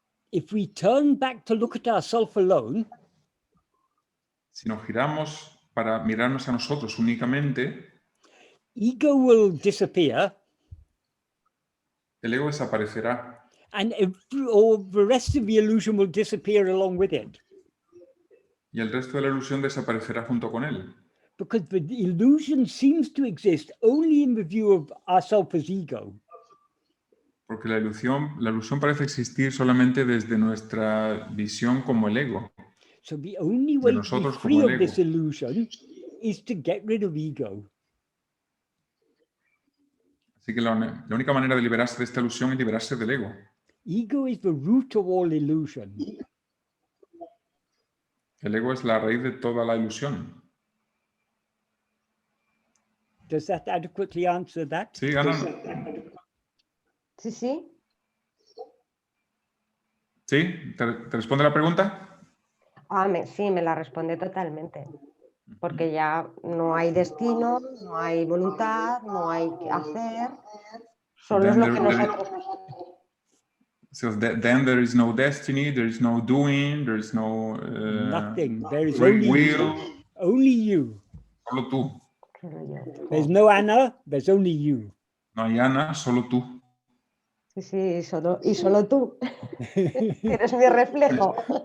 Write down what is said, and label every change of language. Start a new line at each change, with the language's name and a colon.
English: If we turn back to look at ourselves alone,
Spanish: si nos giramos para mirarnos a nosotros únicamente,
English: ego will disappear.
Spanish: El ego desaparecerá.
English: And the rest of the illusion will disappear along with it.
Spanish: Y el resto de la ilusión desaparecerá junto con él.
English: Because the illusion seems to exist only in the view of ourselves as ego.
Spanish: Porque la ilusión parece existir solamente desde nuestra visión como el ego.
English: So the only way to be free of this illusion is to get rid of ego.
Spanish: Así que la única manera de liberarse de esta ilusión es liberarse del ego.
English: Ego is the root of all illusion.
Spanish: El ego es la raíz de toda la ilusión.
English: Does that adequately answer that?
Spanish: Sí, Ana. Sí, sí. ¿Sí? ¿Te responde la pregunta? Sí, me la responde totalmente. Porque ya no hay destino, no hay voluntad, no hay que hacer. Solo es lo que nosotros...
English: So then there is no destiny, there is no doing, there is no nothing. There is only will. Only you.
Spanish: Solo tú.
English: There's no Anna, there's only you.
Spanish: No hay Ana, solo tú. Sí, y solo tú. Eres mi reflejo.